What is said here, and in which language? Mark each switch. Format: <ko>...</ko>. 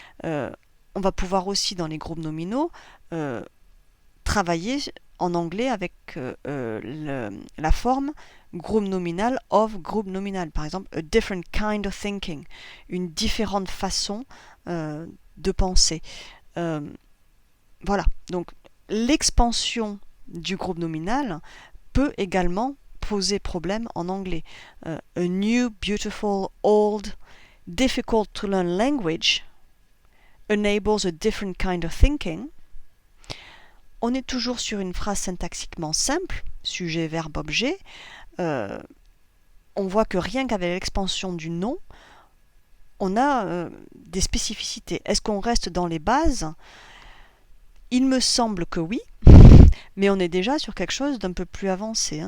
<fr>On va pouvoir aussi, dans les groupes nominaux, travailler en anglais avec la forme groupe nominal of groupe nominal. Par exemple,</fr> <en>a different kind of thinking,</en> <fr>une différente façon de penser. Voilà, donc l'expansion du groupe nominal peut également poser problème en anglais.</fr> <en>A new, beautiful, old, difficult to learn language enables a different kind of thinking.</en> <fr>On est toujours sur une phrase syntaxiquement simple, sujet, verbe, objet. On voit que rien qu'avec l'expansion du nom, on a des spécificités. Est-ce qu'on reste dans les bases ? Il me semble que oui, mais on est déjà sur quelque chose d'un peu plus avancé. Hein.</fr>